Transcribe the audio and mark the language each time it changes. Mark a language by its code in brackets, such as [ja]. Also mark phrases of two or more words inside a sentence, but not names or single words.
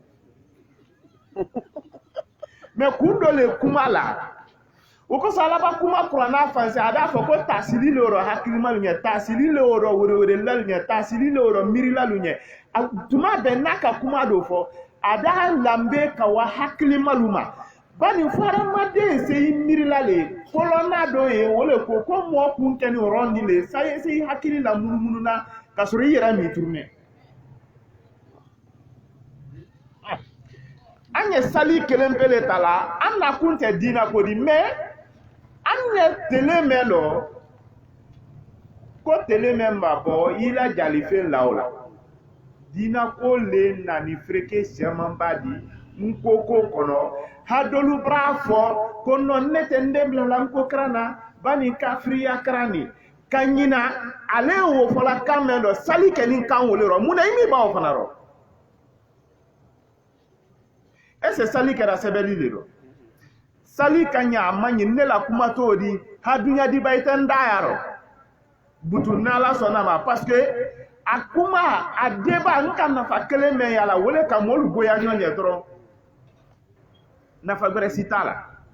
[bm] mais kun dɔ le kuma la o ko sa alaba kuma kuranna fanse a b'a fɔ ko tasili le yɔrɔ hakilimalu ɲɛ tasili le yɔrɔ werewelelalu ɲɛ tasili le yɔrɔ miirilalu ɲɛ tuma bɛɛ n'a ka kuma dɔ fɔ a b'a lanbe ka wa hakilimalu ma bani fo hadamaden se i miirila le fɔlɔ n'a dɔ ye o le ko mɔɔ kun kɛ ni yɔrɔ ni le sa ye se i hakili la munumunu na ka sɔrɔ i yɛrɛ m'i turunɛ an ye sali kelen pe le ta la an na kun tɛ diina ko di mais an ye tele mɛn lɔ ko tele mɛn b'a bɔ i la jalifen la o la diina ko le na ni fereke sɛman ba di n ko kɔnɔ hadolu b'a fɔ ko nɔ ne tɛ n den bila n ko kɛra na ba ni kafiriya kɛra nin ka ɲina ale y'o fɔla kan mɛn lɔ sali kɛ ni kan wele rɔ mun na i min b'aw fana rɔ [fr] est-ce que [bm] sali kɛra sɛbɛnni de don sali ka ɲɛ a ma ɲi ne la kuma t'o di hadunya di ba i tɛ n da yarɔ butu n'ala sɔnna ma [fr] parce que [bm] a kuma a deba n ka nafa kelen mɛn yala wele ka mɔlu goya ɲɔgɔn ye dɔrɔn nafa gbɛrɛ si t'a la